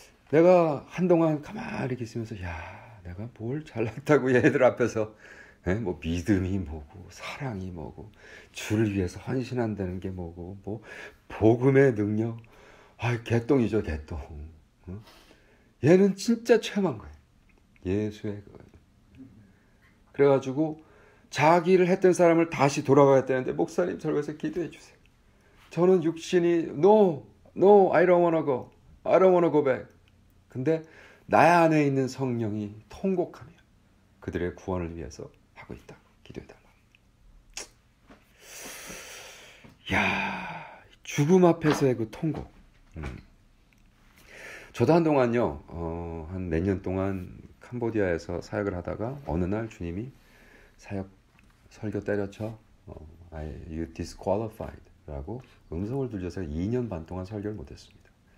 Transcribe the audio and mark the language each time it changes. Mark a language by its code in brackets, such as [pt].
[ko] 내가 한동안 가만히 이렇게 있으면서, 야, 내가 뭘 잘났다고 얘들 앞에서 뭐 믿음이 뭐고 사랑이 뭐고 주를 위해서 헌신한다는 게 뭐고 뭐 복음의 능력, 개똥이죠, 개똥. 얘는 진짜 체험한 거예요. 예수의 그래가지고 자기를 했던 사람을 다시 돌아가야 되는데, 목사님 저기서 기도해 주세요. 저는 육신이 [en] no, I don't wanna go. I don't wanna go back. [ko] 근데 나 안에 있는 성령이 통곡하며 그들의 구원을 위해서 하고 있다. 기도해달라. 야, 죽음 앞에서의 그 통곡. 저도 한동안요, 한 몇 년 동안 캄보디아에서 사역을 하다가 어느 날 주님이 설교 때려쳐 [en] you disqualified [ko] 라고 음성을 들려서 2년 반 동안 설교를 못했습니다.